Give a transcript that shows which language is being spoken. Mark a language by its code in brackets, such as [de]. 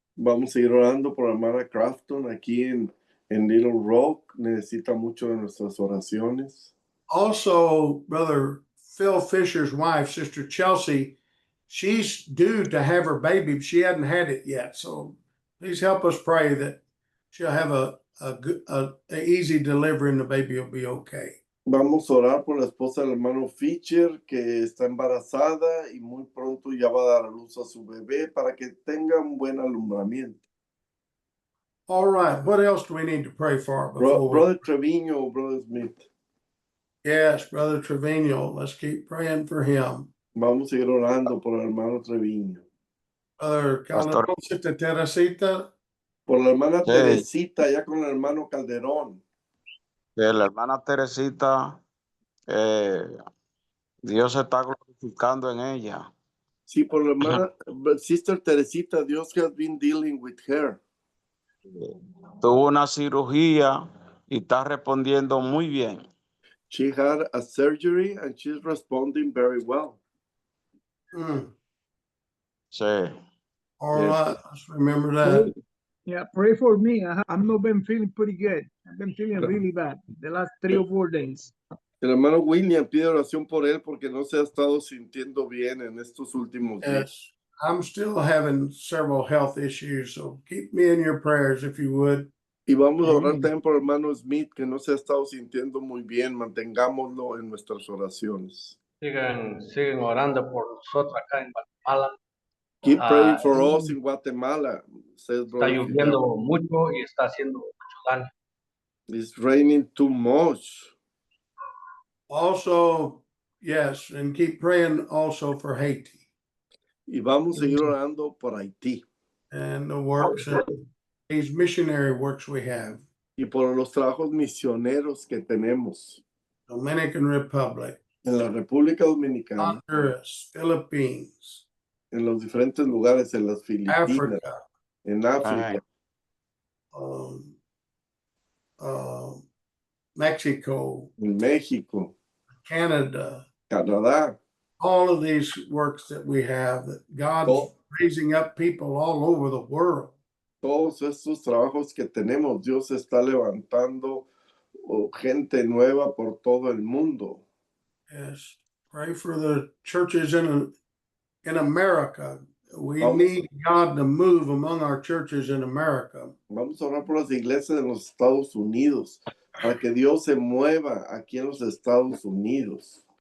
[es] Vamos a ir orando por hermana Crafton aquí en Little Rock. Necesita mucho de nuestras oraciones. [en] Also, Brother Phil Fisher's wife, Sister Chelsea, she's due to have her baby, but she hadn't had it yet. So please help us pray that she'll have a easy delivery and the baby will be okay. [es] Vamos a orar por la esposa del hermano Fisher, que está embarazada y muy pronto ya va a dar a luz a su bebé para que tenga un buen alumbramiento. [en] All right. What else do we need to pray for? Brother Trevino, Brother Smith. Yes, Brother Trevino. Let's keep praying for him. [es] Vamos a ir orando por el hermano Trevino. [en] Brother Calderón, Sister Teresita. [es] Por la hermana Teresita, ya con el hermano Calderón. La hermana Teresita, Dios se está glorificando en ella. Sí, por la hermana Sister Teresita, Dios [en] has been dealing with her. [es] Tuvo una cirugía y está respondiendo muy bien. [en] She had a surgery and she's responding very well. [es] Sí. [en] All right, let's remember that. Yeah, pray for me. I've not been feeling pretty good. I've been feeling really bad the last 3 or 4 days. [es] El hermano William pide oración por él porque no se ha estado sintiendo bien en estos últimos días. [en] Yes, I'm still having several health issues, so keep me in your prayers if you would. [es] Y vamos a orar también por el hermano Smith, que no se ha estado sintiendo muy bien. Mantengámoslo en nuestras oraciones. Sigan orando por nosotros acá en Guatemala. [en] Keep praying for us in Guatemala, says [es] Está [en] Brother [es] lloviendo [en] Fidel. [es] mucho y está haciendo mucho daño. [en] It's raining too much. Also, yes, and keep praying also for Haiti [es] Y vamos a seguir orando por Haití [en] and the works and these missionary works we have. [es] y por los trabajos misioneros que tenemos [en] Dominican Republic, [es] en la República Dominicana, [en] Honduras, Philippines, [es] en los diferentes lugares, en las Filipinas, [en] Africa, [es] en África, [en] Mexico, [es] en México, [en] Canada, [es] Canadá. [en] all of these works that we have, that God's raising up people all over the world. [es] todos estos trabajos que tenemos, Dios está levantando gente nueva por todo el mundo. [en] Yes. Pray for the churches in America. We [es] Vamos, [en] need God to move among our churches in America. [es] vamos a orar por las iglesias de los Estados Unidos, para que Dios se mueva aquí en los Estados Unidos.